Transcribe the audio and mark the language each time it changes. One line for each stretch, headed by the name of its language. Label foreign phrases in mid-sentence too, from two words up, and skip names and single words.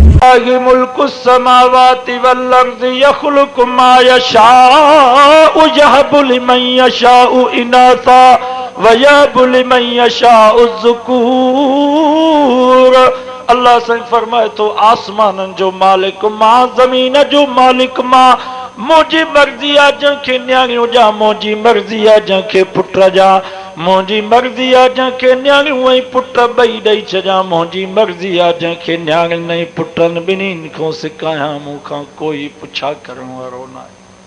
Arabic: ولله ملك السماوات والأرض يخلق ما يشاء يهب لمن يشاء إناثا ويهب لمن يشاء الذكور.
Sindhi: अल्लाह साईं फरमाए तो आसमाननि जो मालिक मां, ज़मीन जो मालिक मां, मुंहिंजी मर्ज़ी आहे जंहिंखे न्याणियूं ॾियां, मुंहिंजी मर्ज़ी आहे जंहिंखे पुट ॾियां, मुंहिंजी मर्ज़ी आहे जंहिंखे न्याणियूं ऐं पुट ॿई ॾेई छॾियां, मुंहिंजी मर्ज़ी आहे जंहिंखे न्याणियुनि ऐं पुटनि ॿिन्हिनि खां सिकायां, मूंखां कोई पुछा करण वारो न आहे।